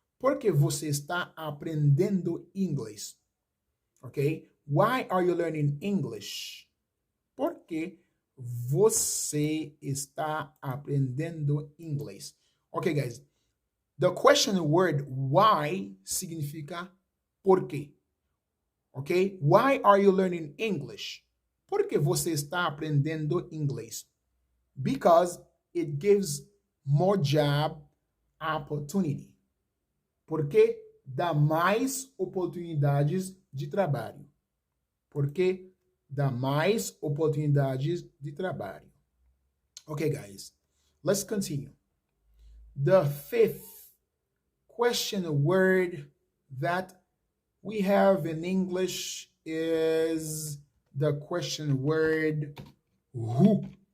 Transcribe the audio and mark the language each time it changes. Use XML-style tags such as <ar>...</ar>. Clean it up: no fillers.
<pt>Porque você está aprendendo inglês. Ok?</pt> <en>Why are you learning English?</en> <pt>Porque você está aprendendo inglês.</pt> <en>Ok, guys. The question word why</en> <pt>significa por quê.</pt> <en>Ok? Why are you learning English?</en> <pt>Porque você está aprendendo inglês.</pt> <en>Because it gives more job opportunity.</en> <pt>Porque dá mais oportunidades de trabalho. Porque dá mais oportunidades de trabalho.</pt> <en>Okay, guys, let's continue. The fifth question word that we have in English is the question word who.</en>